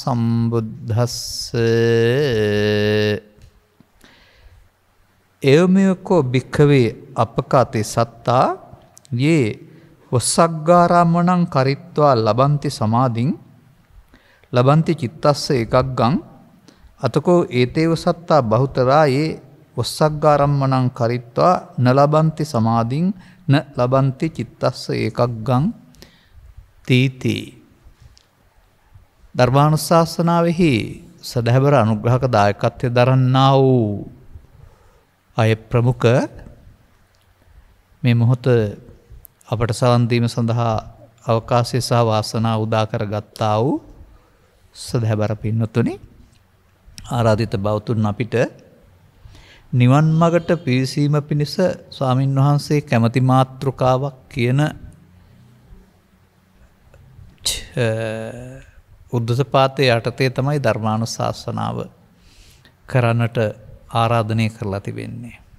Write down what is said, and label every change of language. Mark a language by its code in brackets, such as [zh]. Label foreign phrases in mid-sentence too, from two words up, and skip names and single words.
[pi] සම්බුද්දස්සේ එවමෙකෝ භික්ඛවේ අපකාතේ සත්තා යේ වස්සග්ගාරාමණං කරිත්වා ලබන්ති සමාධින් ලබන්ති චිත්තස්ස එකග්ගං අතකෝ ඒතේව සත්තා බහුතරා යේ වස්සග්ගාරාමණං කරිත්වා න ලබන්ති සමාධින් න ලබන්ති චිත්තස්ස එකග්ගං තීති. [si] ධර්මානුශාසනාවෙහි සදහැවර අනුග්‍රහක දායකත්වය දරන්නා වූ අය ප්‍රමුඛ මේ මොහොත අපට සවන් දීම සඳහා අවකාශය සහ වාසනාව උදා කරගත්තා වූ සදහැබර පින්වතුනි, ආරාධිත බෞතුන් අපිට නිවන් මගට පිවිසීම පිණිස ස්වාමින් වහන්සේ කැමැති මාතෘකාවක් කියන උද්දසපාතේ යටතේ තමයි ධර්මානුශාසනාව කරන්නට ආරාධනය කරලා තිබෙන්නේ.